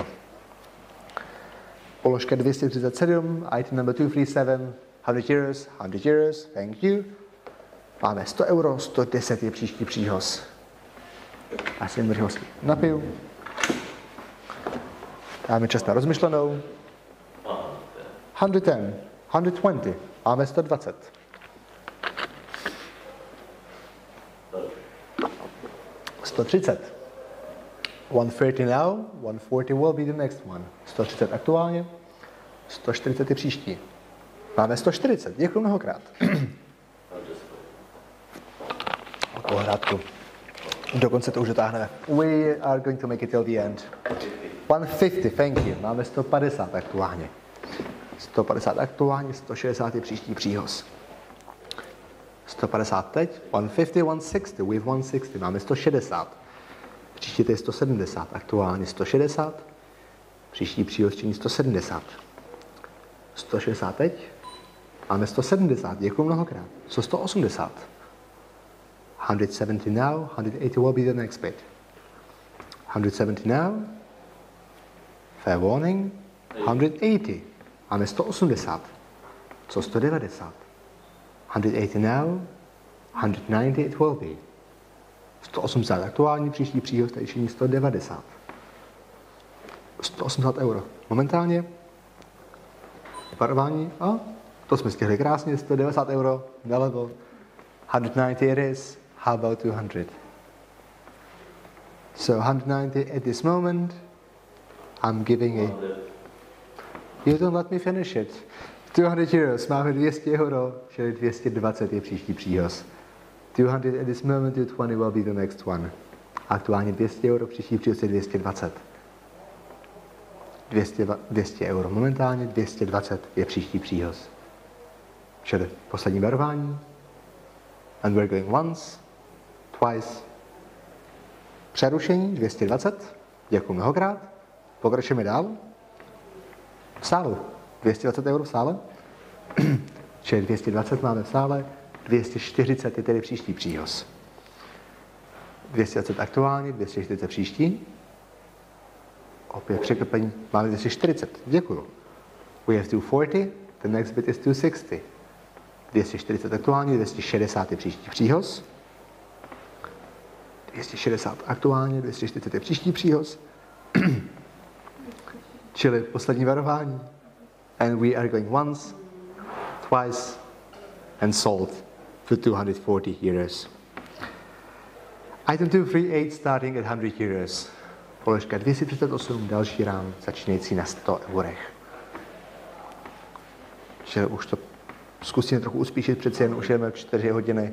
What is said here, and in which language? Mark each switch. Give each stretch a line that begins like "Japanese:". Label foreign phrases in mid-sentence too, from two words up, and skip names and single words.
Czech: Položka 237,
English: item number 237, 100 euros, thank you.
Czech: Máme 100 euro, 110 je příští příhoz. Asi jen ho napiju. Dáme čas na rozmyšlenou. 110, 120, máme 120. 130.
English: 130 now, 140 will be the next one.
Czech: 130 aktuálně, 140 je příští. Máme 140, děkuji mnohokrát. Pohrádku. Dokonce to už dotáhneme.
English: We are going to make it till the end. 150, thank you.
Czech: Máme 150 aktuálně. 150 aktuálně, 160 je příští příhoz. 150 teď, 150, 160,
English: we have 160,
Czech: máme 160. Příští to je 170, aktuálně 160. Příští příhoz činí 170. 160 teď, máme 170, děkuji mnohokrát.
English: 180. 170 now, 180 will be the next bit. 170 now, fair warning, 180.
Czech: Máme 180. Co 190?
English: 180 now, 190 it will be.
Czech: 180 aktuální, příští příhoz tady činí 190. 180 euro. Momentálně varování, a to jsme stihli krásně, 190 euro na level.
English: 190 it is, how about 200? So 190 at this moment, I'm giving a... You don't let me finish it. 200 euros,
Czech: máme 200 euro, čili 220 je příští příhoz.
English: 200 at this moment, 220 will be the next one.
Czech: Aktuálně 200 euro, příští příhoz je 220. 200 euro momentálně, 220 je příští příhoz. Čili poslední varování.
English: And we're going once, twice.
Czech: Přerušení 220. Děkuji mnohokrát. Pokračujeme dál. V sále. 220 euro v sále. Čili 220 máme v sále. 240 je tedy příští příhoz. 220 aktuálně, 240 příští. Opět překvapení. Máme 240. Děkuji.
English: We have 240. The next bit is 260.
Czech: 240 aktuálně, 260 je příští příhoz. 260 aktuálně, 240 je příští příhoz. Čili poslední varování.
English: And we are going once, twice and sold for 240 euros. Item 238 starting at 100 euros.
Czech: Položka 238, další rám, začínající na 100 eurech. Čili už to zkusíme trochu uspíšit, přeci jen už jdeme 4 hodiny.